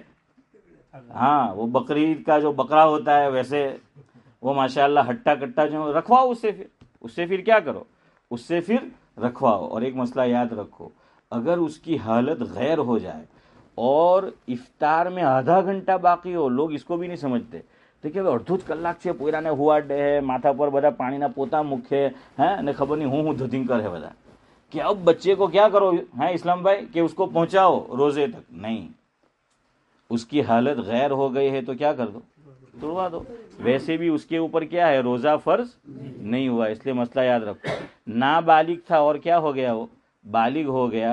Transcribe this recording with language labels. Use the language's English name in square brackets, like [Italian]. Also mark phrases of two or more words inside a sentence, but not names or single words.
[Urdu] ہاں وہ بقرعید کا جو بکرا ہوتا ہے ویسے وہ ماشاءاللہ ہٹا کٹا جو رکھواؤ اس سے پھر کیا کرو، اس سے پھر رکھواؤ. اور ایک مسئلہ یاد رکھو، اگر اس کی حالت غیر ہو جائے اور افطار میں آدھا گھنٹہ باقی ہو، لوگ اس کو بھی نہیں سمجھتے. [Gujarati] دیکھیے અડધો કલાક છે પોયરાને હુવાડે હે, માથા પર બધા પાણીના પોતા મૂકે હે અને ખબર નહીં હું ધોતિંગ કરે બધા [Urdu] کہ اب بچے کو کیا کرو ہیں اسلام بھائی کہ اس کو پہنچاؤ روزے تک. نہیں، اس کی حالت غیر ہو گئی ہے تو کیا کر دو، توڑوا دو. ویسے بھی اس کے اوپر کیا ہے، روزہ فرض نہیں ہوا. اس لیے مسئلہ یاد رکھو، نابالغ تھا اور کیا ہو گیا، وہ بالغ ہو گیا.